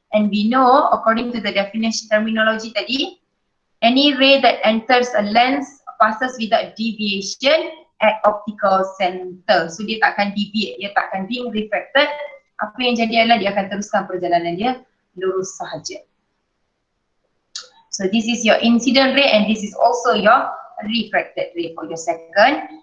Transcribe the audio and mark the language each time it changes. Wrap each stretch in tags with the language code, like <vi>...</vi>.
<en>And we know according to the definition terminology tadi, any ray that enters a lens passes without deviation at optical center.</en> <ms>So dia tak akan deviate, dia tak akan being refracted. Apa yang jadi adalah dia akan teruskan perjalanan dia lurus sahaja.</ms> <en>So this is your incident ray and this is also your refracted ray for your second.</en>